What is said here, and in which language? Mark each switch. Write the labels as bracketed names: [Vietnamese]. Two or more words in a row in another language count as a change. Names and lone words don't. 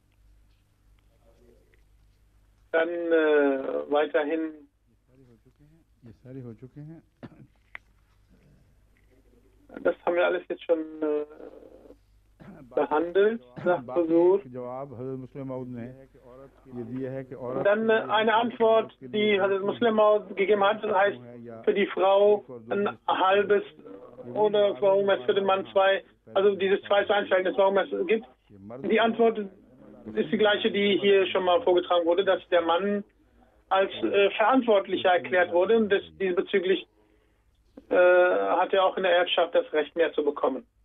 [German] Dann weiterhin [Urdu] یہ ساری ہو چکے ہیں [German] Das haben wir alles jetzt schon behandelt, sagt Huzur. [Urdu] جواب حضرت مسلم موعود نے یہ دیا ہے کہ عورت [German] Dann eine Antwort, die Hazrat Muslim Maud gegeben hat, das heißt für die Frau ein halbes oder warum es für den Mann zwei, also dieses 2:1 Verhältnis, warum es gibt. Die Antwort ist die gleiche, die hier schon mal vorgetragen wurde, dass der Mann als verantwortlicher erklärt wurde und diesbezüglich hat er auch in der Erbschaft das Recht mehr zu bekommen.